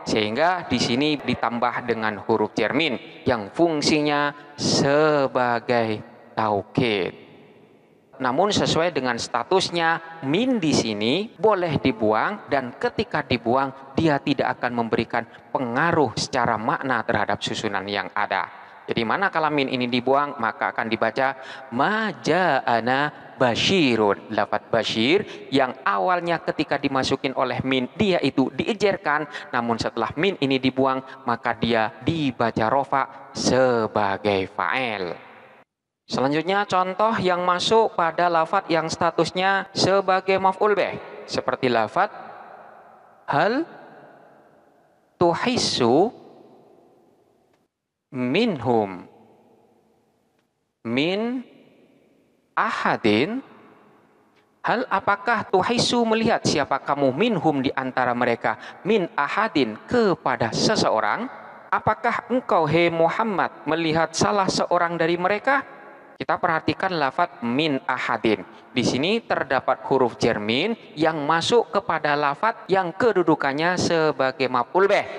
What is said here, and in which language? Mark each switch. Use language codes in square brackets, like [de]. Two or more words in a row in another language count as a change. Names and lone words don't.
[id] Sehingga di sini ditambah dengan huruf jar min yang fungsinya sebagai taukid. Namun sesuai dengan statusnya, min di sini boleh dibuang dan ketika dibuang dia tidak akan memberikan pengaruh secara makna terhadap susunan yang ada. Jadi manakala min ini dibuang maka akan dibaca [ar] ما جاءنا بشير. [id] Lafaz basyir yang awalnya ketika dimasukin oleh min dia itu diejerkan, namun setelah min ini dibuang maka dia dibaca rofa sebagai fa'il. Selanjutnya contoh yang masuk pada lafaz yang statusnya sebagai [ar] مفعول به, [id] seperti lafaz [ar] هل تحس منهم من أحد. [id] Hal apakah tuhisu melihat siapa kamu minhum di antara mereka [ar] من أحد [id] kepada seseorang? Apakah engkau hai Muhammad melihat salah seorang dari mereka? Kita perhatikan lafadz [ar] من أحد. [id] Di sini terdapat huruf jar min yang masuk kepada lafadz yang kedudukannya sebagai [ar] مفعول به.